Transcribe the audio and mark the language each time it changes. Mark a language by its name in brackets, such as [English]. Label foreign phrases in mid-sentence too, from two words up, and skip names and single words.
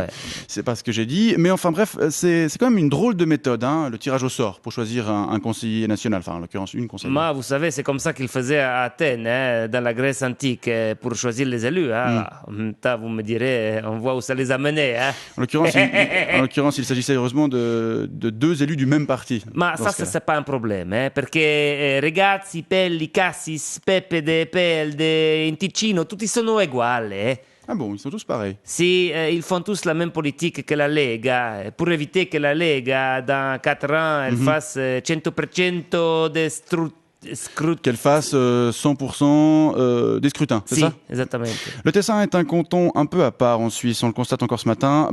[French] C'est pas ce que j'ai dit, mais enfin bref, c'est quand même une drôle de méthode, hein, le tirage au sort, pour choisir un conseiller national, enfin en l'occurrence une conseillère. Moi, vous savez, c'est comme ça qu'ils faisaient à Athènes, hein, dans la Grèce antique, pour choisir les élus. Hein. En même temps, vous me direz, on voit où ça les a menés. Hein. En l'occurrence, il s'agissait heureusement de 2 élus du même parti. Ma ça, c'est pas un problème, [Italian] perché ragazzi, pelli, cassis, PPD, PLD, in Ticino, tutti sono uguali. [French] Ah bon, ils sont tous pareils. Si, ils font tous la même politique que la Lega, pour éviter que la Lega, dans 4 ans, elle fasse 100% des qu'elle fasse 100% des scrutins, c'est ça? Exactement. Le Tessin est un canton un peu à part en Suisse, on le constate encore ce matin.